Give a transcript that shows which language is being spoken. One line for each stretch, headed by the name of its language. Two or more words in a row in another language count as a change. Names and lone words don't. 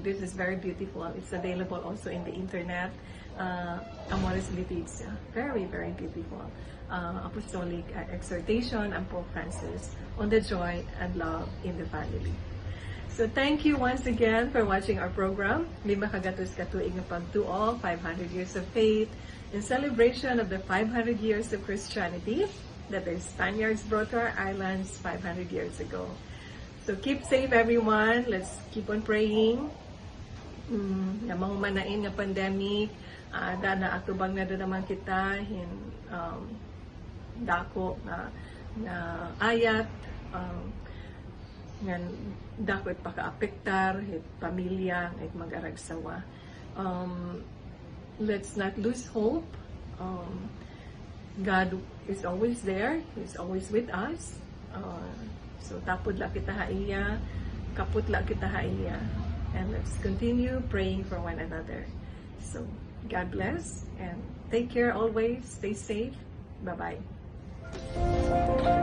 English: This is very beautiful. It's available also in the internet. Amoris Laetitia, very beautiful apostolic exhortation of Pope Francis on the joy and love in the family. So thank you once again for watching our program.
Waray: Lima kagatos katuig nga pagtuo,
English: 500 years of faith, in celebration of the 500 years of Christianity that the Spaniards brought to our islands 500 years ago. So keep safe, everyone. Let's keep on praying.
Waray: Nga mangumanain nga pandemic, na atubang na doon naman kita in dako na ayat, nga dako it paka-apektar it pamilya it mag-aragsawa.
English: Let's not lose hope. God is always there. He's always with us.
Waray: So tapod la kita haiya, kaput la kita haiya.
English: And let's continue praying for one another. So God bless and take care always. Stay safe. Bye-bye.